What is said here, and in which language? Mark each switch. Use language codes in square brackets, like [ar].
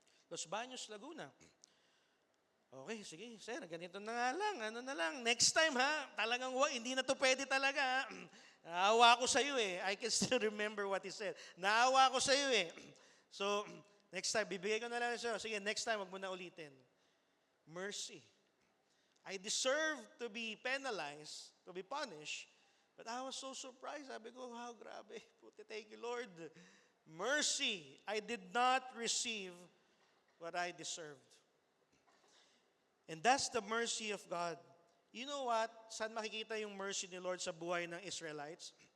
[tl] Los Baños, Laguna. Okay, sige, sir, ganito na nga lang. Ano na lang, next time talagang hindi na to pwede talaga. Naawa ko sa iyo [en] I can still remember what he said. [tl] Naawa ko sa iyo So, [en] next time, [tl] bibigay ko na lang siya. Sige, next time, wag mo na ulitin. Mercy. [en] I deserve to be penalized, to be punished, but I was so surprised. [tl] Sabi ko, wow, grabe. [en] Thank you, Lord. [tl] Mercy. [en] I did not receive what I deserved. And that's the mercy of God. You know what? [tl] Saan makikita yung mercy ni Lord sa buhay ng Israelites?